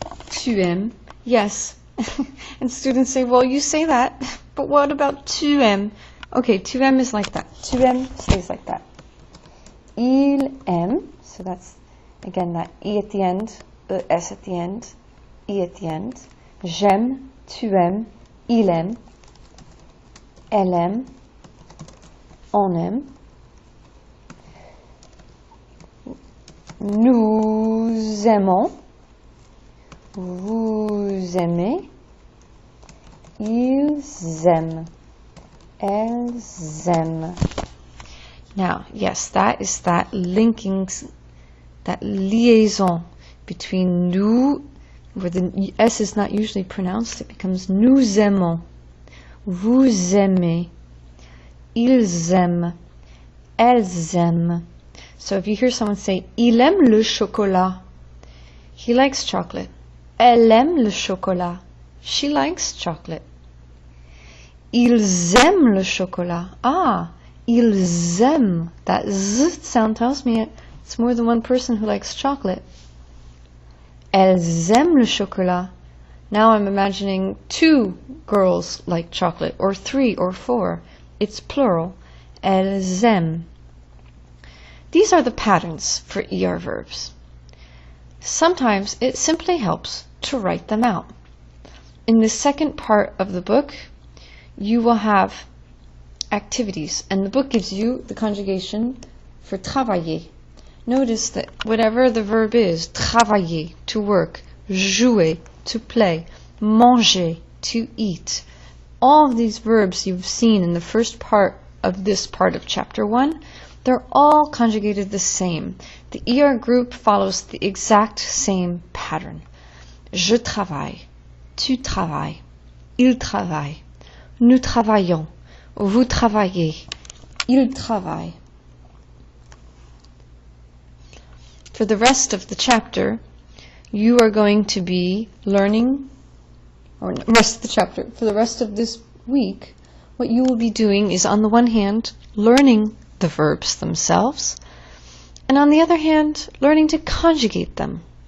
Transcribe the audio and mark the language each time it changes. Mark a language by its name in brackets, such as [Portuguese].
[French] Tu aimes. [English] Yes. And students say, well, you say that, but what about tu aimes? Okay, tu aimes is like that. Tu aimes stays like that. [French] Il aime, [English] so that's, again, that I at the end, S at the end, I at the end. [French] J'aime, tu aimes, il aime, elle aime, on aime. Nous aimons, vous aimez, ils aiment, elles aiment. [English] Now, yes, that is that linking, that liaison between nous, where the S is not usually pronounced, it becomes [French] nous aimons, vous aimez, ils aiment, elles aiment. [English] So if you hear someone say, [French] il aime le chocolat, [English] he likes chocolate. [French] Elle aime le chocolat, [English] she likes chocolate. [French] Ils aiment le chocolat. Ah, ils aiment. [English] That Z sound tells me it's more than one person who likes chocolate. [French] Elles aiment le chocolat. [English] Now I'm imagining 2 girls like chocolate, or 3 or 4. It's plural. [French] Elles aiment. [English] These are the patterns for ER verbs. Sometimes it simply helps to write them out. In the second part of the book, you will have activities, and the book gives you the conjugation for travailler. Notice that whatever the verb is, travailler, to work, jouer, to play, manger, to eat, all of these verbs you've seen in the first part of this part of chapter 1, they're all conjugated the same. The ER group follows the exact same pattern. [French] Je travaille, tu travailles, il travaille, nous travaillons, vous travaillez, il travaille. [English] For the rest of the chapter, you are going to be learning, or rest of the chapter, for the rest of this week, what you will be doing is, on the one hand, learning the verbs themselves, and on the other hand, learning to conjugate them.